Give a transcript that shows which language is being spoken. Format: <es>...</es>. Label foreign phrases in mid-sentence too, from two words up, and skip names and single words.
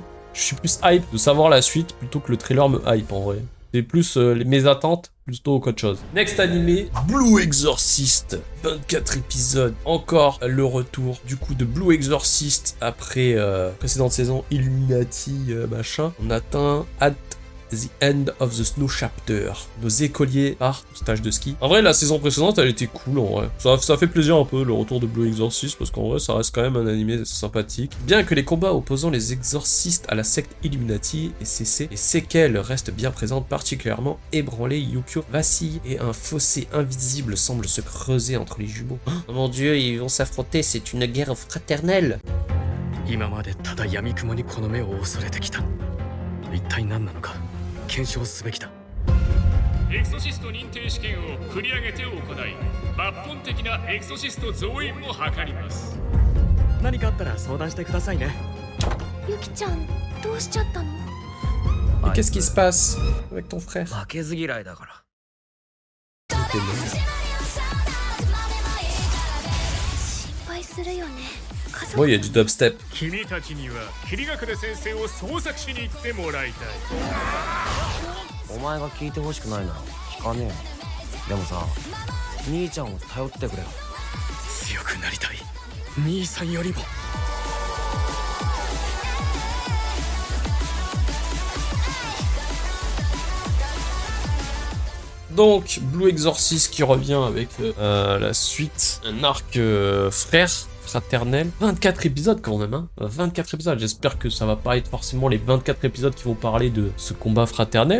<fr>Je suis plus hype de savoir la suite plutôt que le trailer me hype en vrai. C'est plus mes attentes plutôt qu'autre chose. Next animé, Blue Exorcist. 24 épisodes. Encore le retour du coup de Blue Exorcist après précédente saison Illuminati machin. On atteint</fr> <en>at the end of the snow chapter.</en> <fr>Nos écoliers partent au stage de ski. En vrai, la saison précédente, elle était cool en vrai. Ça fait plaisir un peu le retour de Blue Exorcist parce qu'en vrai, ça reste quand même un animé sympathique. Bien que les combats opposant les exorcistes à la secte Illuminati aient cessé, les séquelles restent bien présentes, particulièrement ébranlées. Yukio vacille et un fossé invisible semble se creuser entre les jumeaux. Oh mon dieu, ils vont s'affronter, c'est une guerre fraternelle.</fr> <ja>エクソシスト認定試験を繰り上げて行い、抜本的なエクソシスト増員も図ります。何かあったら相談してくださいね。ユキちゃん、どうしちゃったの？</ja> <fr>Qu'est-ce qui se passe avec ton frère?</fr> <ja>負けず嫌いだから。心配するよね。</ja> <fr>Bon, il y a du dubstep.</fr> <ja>君たちには霧隠れ先生を捜索しに行ってもらいたい。お前が聞いてほしくないなら聞かねえよ。でもさ、兄ちゃんを頼ってくれよ。強くなりたい。兄さんよりも。</ja> <fr>Donc, Blue Exorcist qui revient avec la suite, un arc frère, fraternel. 24 épisodes quand même, hein. 24 épisodes, j'espère que ça va pas être forcément les 24 épisodes qui vont parler de ce combat fraternel.</fr>